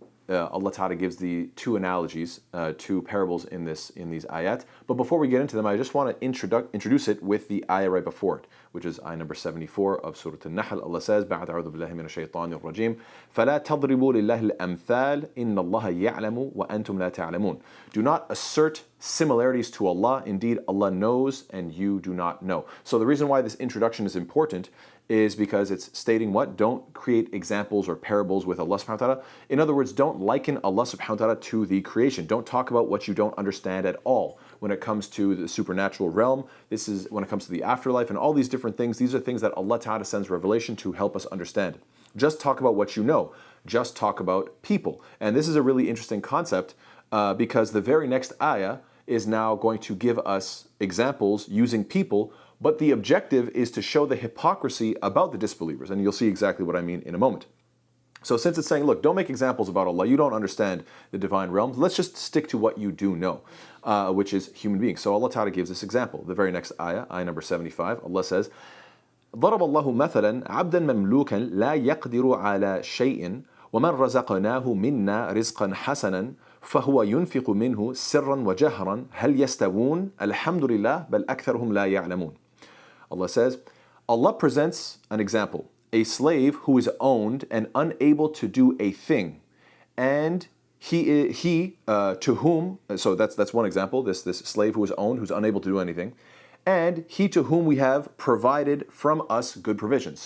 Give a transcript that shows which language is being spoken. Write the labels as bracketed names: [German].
[English] Allah ta'ala gives the two analogies, two parables in these ayat. But before we get into them, I just want to introduce it with the ayah right before it, which is ayah number 74 of Surah Al-Nahl. Allah says, [Arabic] بَعْدَ أَعُوذُ بِاللَّهِ مِنَ الشَّيْطَانِ الرَّجِيمِ فَلَا تَضْرِبُوا لِلَّهِ الْأَمْثَالِ إِنَّ اللَّهَ يَعْلَمُ وَأَنْتُمْ لَا تَعْلَمُونَ. [English] Do not assert similarities to Allah. Indeed, Allah knows and you do not know. So the reason why this introduction is important is because it's stating what? Don't create examples or parables with Allah subhanahu wa ta'ala. In other words, don't liken Allah subhanahu wa ta'ala to the creation. Don't talk about what you don't understand at all. When it comes to the supernatural realm, this is when it comes to the afterlife and all these different things, these are things that Allah ta'ala sends revelation to help us understand. Just talk about what you know. Just talk about people. And this is a really interesting concept because the very next ayah is now going to give us examples using people, but the objective is to show the hypocrisy about the disbelievers, and you'll see exactly what I mean in a moment. So since it's saying, look, don't make examples about Allah, you don't understand the divine realms, let's just stick to what you do know, which is human beings. So Allah Ta'ala gives this example. The very next ayah, ayah number 75, Allah says, [Arabic] ضرب الله مثلا عبدا مملوكا لا يقدر على شيء ومن رزقناه منا رزقا حسنا فهو ينفق منه سرا وجهرا هل يستوون الحمد لله بل أكثرهم لا يعلمون. [English] Allah says, Allah presents an example, a slave who is owned and unable to do a thing, and he to whom, so that's one example, this slave who is owned, who's unable to do anything, and he to whom we have provided from us good provisions.